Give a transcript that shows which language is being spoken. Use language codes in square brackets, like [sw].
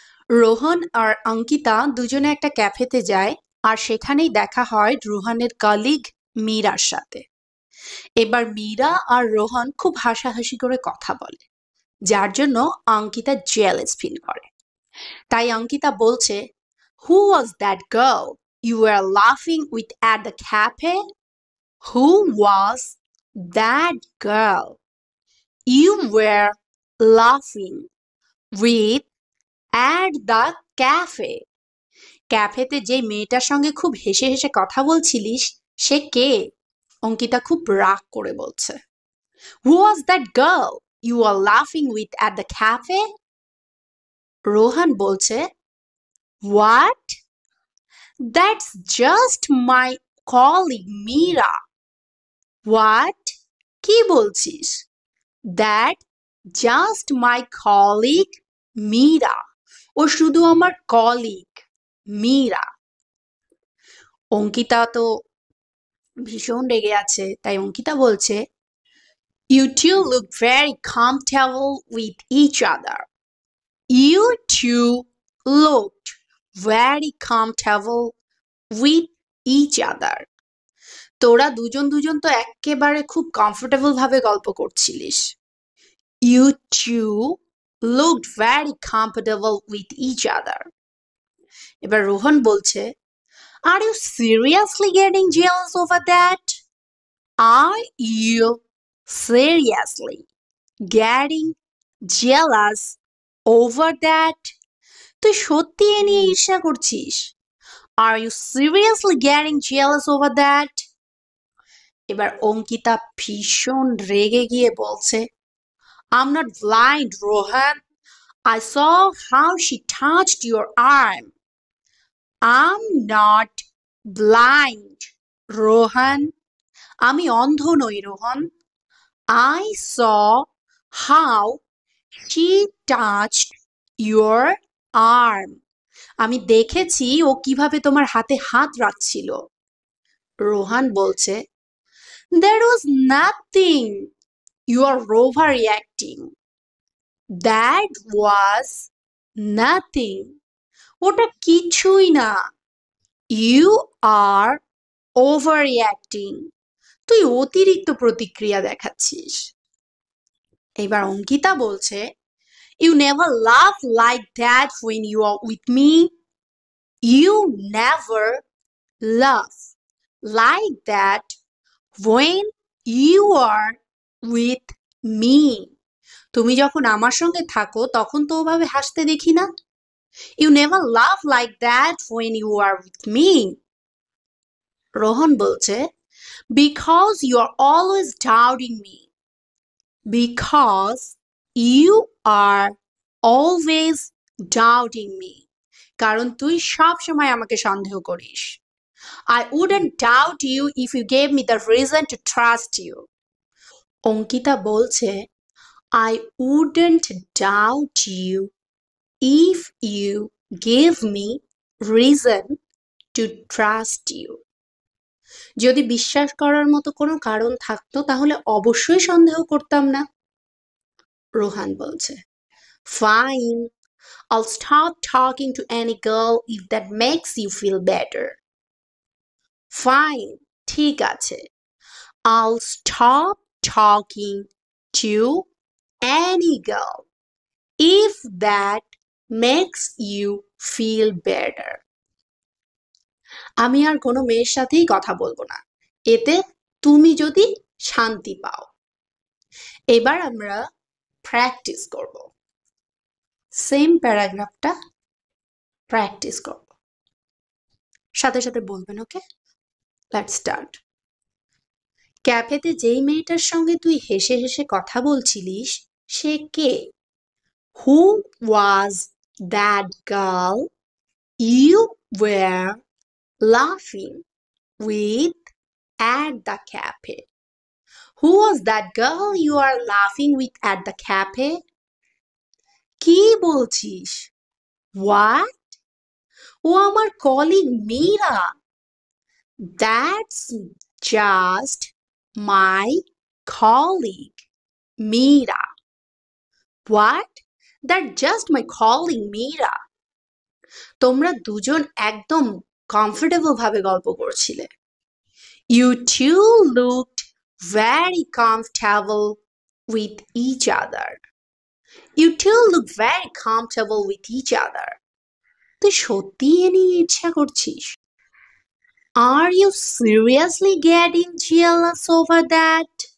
[bn] রোহন আর অঙ্কিতা দুজনে একটা ক্যাফেতে যায় আর সেখানেই দেখা হয় রোহনের কলিগ মীরার সাথে। এবার মীরা আর রোহন খুব হাসাহাসি করে কথা বলে, যার জন্য অঙ্কিতা জেলাস ফিল করে। তাই অঙ্কিতা বলছে, [en] Who was that girl you were laughing with at the cafe? Who was that girl you were laughing with at the cafe? [bn] ক্যাফেতে যে মেয়েটার সঙ্গে খুব হেসে হেসে কথা বলছিলিস সে কে? অঙ্কিতা খুব রাগ করে বলছে। [en] Who was that girl you were laughing with at the cafe? [bn] Rohan বলছে, [en] What? That's just my colleague Mira. What? [bn] কি বলছিস? [en] That just my colleague Mira. [bn] ও শুধু আমার কলিগ মীরা। অঙ্কিতা তো ভীষণ রেগে আছে, তাই অঙ্কিতা বলছে, [en] You two look very comfortable with each other. You two looked very comfortable with each other. [bn] তোরা দুজন দুজন তো একেবারে খুব কমফোর্টেবল ভাবে গল্প করছিলিস। [en] You two looked very comfortable with each other. [bn] এবার রোহন বলছে, [en] Are you seriously getting jealous over that? Are you seriously getting jealous over that? [bn] তুই সত্যি এ নিয়ে ঈর্ষা করছিস? [en] Are you seriously getting jealous over that? [bn] এবার অঙ্কিতা ভীষণ রেগে গিয়ে বলছে, [en] I'm not blind, Rohan. I saw how she touched your arm. I'm not blind, Rohan. [bn] আমি অন্ধ নই, Rohan. [en] I saw how she touched your arm. [bn] আমি দেখেছি ও কিভাবে তোমার হাতে হাত রাখছিল। রোহান বলছে, [en] There was nothing. You are overreacting. That was nothing. [bn] ওটা কিছুই না। [en] You are overreacting. [bn] তুই অতিরিক্ত প্রতিক্রিয়া দেখাচ্ছিস। এবার অঙ্কিতা বলছে, [en] You never laugh like that when you are with me. You never laugh like that when you are with me. [bn] তুমি যখন আমার সঙ্গে থাকো তখন তো ওভাবে হাসতে দেখি না। [en] You never laugh like that when you are with me. [bn] Rohan বলছে, [en] Because you are always doubting me. Because you are always doubting me. [bn] কারণ তুই সব সময় আমাকে সন্দেহ করিস। [en] I wouldn't doubt you if you gave me the reason to trust you. [bn] Ankita বলছে, [en] I wouldn't doubt you if you gave me reason to trust you. [bn] যদি বিশ্বাস করার মতো কোনো কারণ থাকতো তাহলে অবশ্যই সন্দেহ করতাম না। রোহান বলছে, [en] Fine, I'll stop talking to any girl if that makes you feel better. Fine, [bn] ঠিক আছে। [en] I'll stop talking to any girl if that makes you feel better. [bn] আমি আর কোনো মেয়ের সাথেই কথা বলবো না, এতে তুমি যদি শান্তি পাও। এবার আমরা প্র্যাকটিস করব। সেম প্যারাগ্রাফটা প্র্যাকটিস করব, সাথে সাথে বলবেন, [en] Okay? Let's start. [bn] ক্যাফেতে যেই মেয়েটার সঙ্গে তুই হেসে হেসে কথা বলছিলিস সে কে? [en] Who was that girl you were laughing with at the cafe? Who was that girl you are laughing with at the cafe? [bn] কি বলছিস? [en] What? [bn] ও আমার colleague Meera. [en] That's just my colleague, Mira. What? That's just my colleague, Mira. [bn] তোমরা দুজন একদম comfortable ভাবে গল্প করছিলে। [en] You two looked very comfortable with each other. You two look very comfortable with each other. [bn] তুই সত্যি এ নিয়ে ইচ্ছা করছিস? [en] Are you seriously getting jealous over that?